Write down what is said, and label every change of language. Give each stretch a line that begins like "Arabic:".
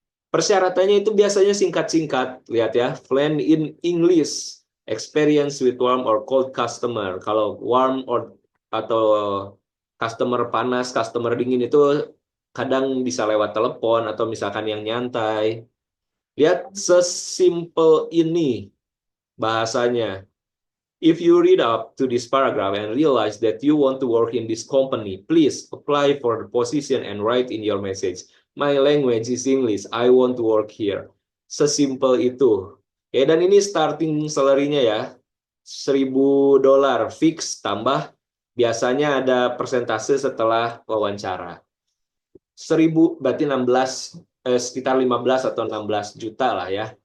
Indonesian: Persyaratannya itu biasanya singkat-singkat, lihat ya,
English: fluent in English, experience with warm or cold customer.
Indonesian: Kalau warm atau customer panas, customer dingin itu kadang bisa lewat telepon atau misalkan yang nyantai. Lihat sesimpel ini bahasanya.
English: If you read up to this paragraph and realize that you want to work in this company, please apply for the position and write in your message. My language is English. I want to work here.
Indonesian: Sesimpel itu. Ya, dan ini starting salary-nya ya. $1.000 fix tambah biasanya ada persentase setelah wawancara. 1.000 berarti 16 sekitar 15 atau 16 juta lah ya.